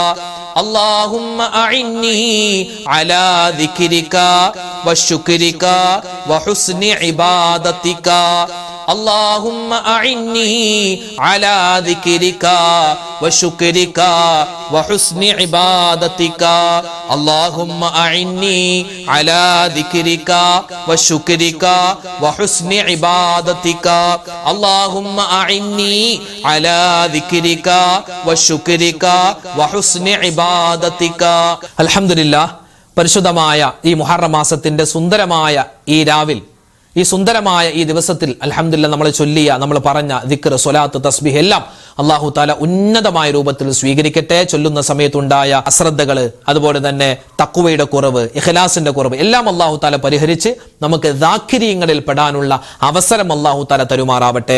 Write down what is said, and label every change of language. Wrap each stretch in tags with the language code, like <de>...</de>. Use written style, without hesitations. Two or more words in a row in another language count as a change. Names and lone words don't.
<ar>اللهم أعني على ذكرك وشكرك وحسن عبادتك اللهم أعني على ذكرك وشكرك وحسن عبادتك اللهم أعني على ذكرك وشكرك وحسن عبادتك اللهم أعني على ذكرك وشكرك وحسن عبادتك الحمد لله</ar> <ml>പരിശുദ്ധമായ ഈ മുഹറം മാസത്തിന്റെ സുന്ദരമായ ഈ രാവിൽ ഈ സുന്ദരമായ ഈ ദിവസത്തിൽ അൽഹംദുലില്ലാഹ് നമ്മൾ ചൊല്ലിയ നമ്മൾ പറഞ്ഞ ദിക്ർ സ്വലാത്ത് തസ്ബീഹ് എല്ലാം അല്ലാഹു തആല ഉന്നതമായ രൂപത്തിൽ സ്വീകരിക്കട്ടെ. ചൊല്ലുന്ന സമയത്തുണ്ടായ അശ്രദ്ധകൾ, അതുപോലെ തന്നെ തഖ്വയുടെ കുറവ്, ഇഖ്ലാസിന്റെ കുറവ് എല്ലാം അല്ലാഹു തആല പരിഹരിച്ച് നമുക്ക് ദാക്കിരീങ്ങളിൽ പെടാനുള്ള അവസരം അല്ലാഹു തആല തരുമാറാവട്ടെ.</ml>